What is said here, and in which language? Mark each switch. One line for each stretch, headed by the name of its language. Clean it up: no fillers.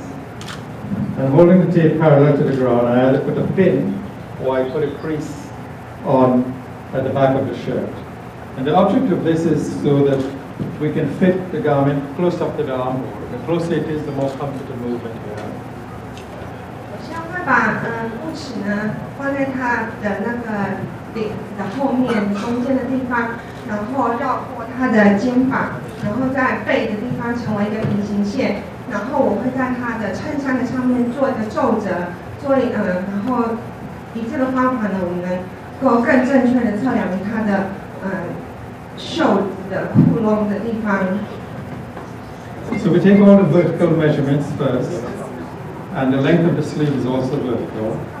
English: And holding the tape parallel to the ground, I either put a pin or I put a crease on at the back of the shirt. And the object of this is so that we can fit the garment close up to the armhole. The closer it is, the more comfortable movement you have.
Chinese: 我先会把布尺呢放在它的那个领的后面中间的地方，然后绕过它的肩膀，然后在背的地方成为一个平行线。然后我会在它的衬衫的上面做一个皱褶，然后以这个方法呢，我们能够更正确的测量它的袖子的窟窿的地方。
English: So we take all the vertical measurements first, and the length of the sleeve is also vertical.